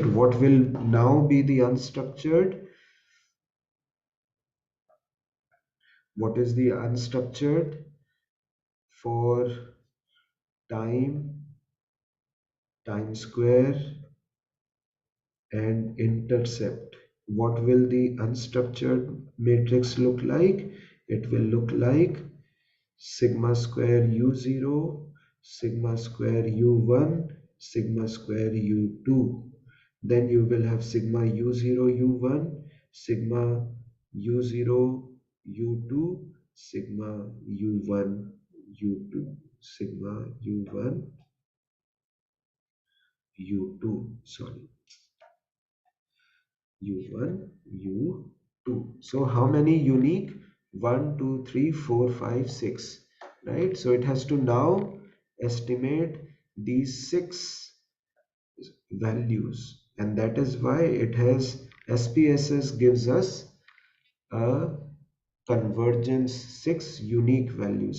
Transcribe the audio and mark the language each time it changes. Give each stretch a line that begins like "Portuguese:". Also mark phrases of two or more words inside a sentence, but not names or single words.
English: What will now be the unstructured? What is the unstructured for time, time square, and intercept? What will the unstructured matrix look like? It will look like sigma square u0, sigma square u1, sigma square u2. Then you will have sigma u0 u1, sigma u0 u2, sigma u1 u2, sigma u1 u2, sorry, u1 u2. So how many unique? 1 2 3 4 5 6, right? So it has to now estimate these six values, and that is why it has SPSS gives us a convergence six unique values.